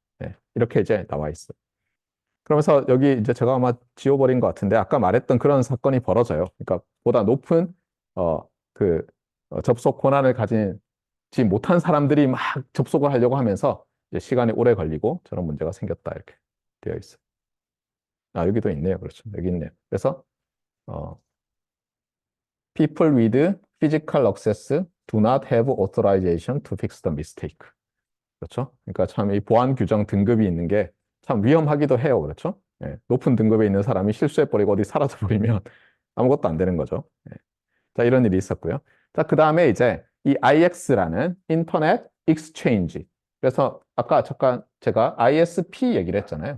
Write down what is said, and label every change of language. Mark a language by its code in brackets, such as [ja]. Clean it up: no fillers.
[ko] 네, 이렇게 이제 나와 있어요. 그러면서 여기 이제 제가 아마 지워버린 것 같은데 아까 말했던 그런 사건이 벌어져요. 그러니까 보다 높은 그 접속 권한을 가지지 못한 사람들이 막 접속을 하려고 하면서 이제 시간이 오래 걸리고 저런 문제가 생겼다 이렇게 되어 있어요. 아, 여기도 있네요. 그렇죠. 여기 있네요. 그래서 어, [en] people with physical access do not have authorization to fix the mistake. [ko] 그렇죠? 그러니까 참 이 보안 규정 등급이 있는 게 참 위험하기도 해요. 그렇죠? 예, 높은 등급에 있는 사람이 실수해버리고 어디 사라져버리면 아무것도 안 되는 거죠. 예. 자, 이런 일이 있었고요. 자, 그 다음에 이제 이 IX라는 인터넷 익스체인지. 그래서 아까 잠깐 제가 ISP 얘기를 했잖아요.